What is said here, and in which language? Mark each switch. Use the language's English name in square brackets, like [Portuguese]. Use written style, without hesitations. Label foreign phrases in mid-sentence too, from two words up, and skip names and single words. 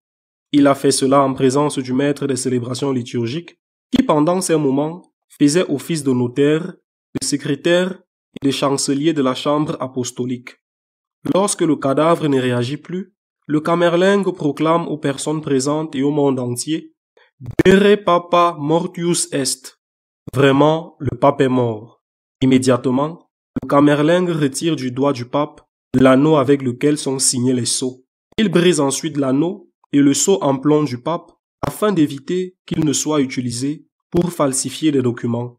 [French] Il a fait cela en présence du maître des célébrations liturgiques qui, pendant ces moments, faisait office de notaire, de secrétaire et de chancelier de la chambre apostolique. Lorsque le cadavre ne réagit plus, le camerlingue proclame aux personnes présentes et au monde entier « [Latin] Vere papa mortius est ». [French] Vraiment, le pape est mort. Immédiatement, le camerlingue retire du doigt du pape l'anneau avec lequel sont signés les sceaux. Il brise ensuite l'anneau et le sceau en plomb du pape afin d'éviter qu'il ne soit utilisé pour falsifier des documents.